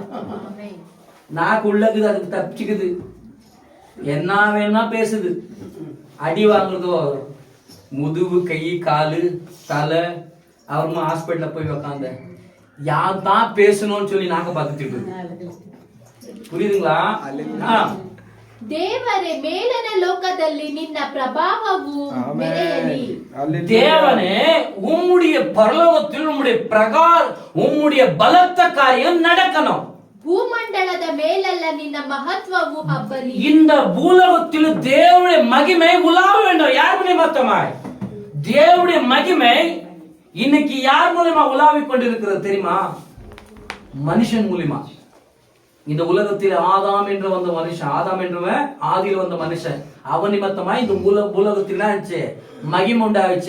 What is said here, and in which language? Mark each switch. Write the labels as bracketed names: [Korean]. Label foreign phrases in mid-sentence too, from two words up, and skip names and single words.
[Tamil] நாக்கு உள்ளக்குது, அதுக்கு தப்பிச்சுக்குது. என்ன வேணும்னா பேசுது. அடி வாங்குறதோ முதுகு, கை, காலு, தலை. அப்புறமா ஹாஸ்பிட்டல்ல போய் உக்காந்த யார் தான் பேசணும்னு சொல்லி நாக்க பார்த்துட்டு புரியுதுங்களா? [Kannada] ದೇವರೇ, ಮೇಲನ ಲೋಕದಲ್ಲಿ ನಿನ್ನ ಪ್ರಭಾವವು ಮೆರೆಯಲಿ. [Tamil] தேவனே, உம்முடைய பரலோகத்தில் உம்முடைய உம்முடைய பலத்த காரியம் நடக்கணும். [Kannada] ಭೂಮಂಡಲದ ಮೇಲೆಲ್ಲ ನಿನ್ನ ಮಹತ್ವವು ಹಬ್ಬಲಿ. [Tamil] இந்த பூலோகத்தில் தேவனுடைய மகிமை உலாவ வேண்டும். யார் மூலியமாய்? தேவனுடைய மகிமை இன்னைக்கு யார் மூலியமா உலாவிக் கொண்டிருக்கிறது தெரியுமா? மனுஷன் மூலியமா. இந்த உலகத்தில் ஆதாம் என்று வந்த மனுஷன், ஆதாம் என்றவன் ஆதியில் வந்த மனுஷன், அவன் நிமித்தமா இந்த உலகத்தில் ஆச்சு மகிமை உண்டாச்சு.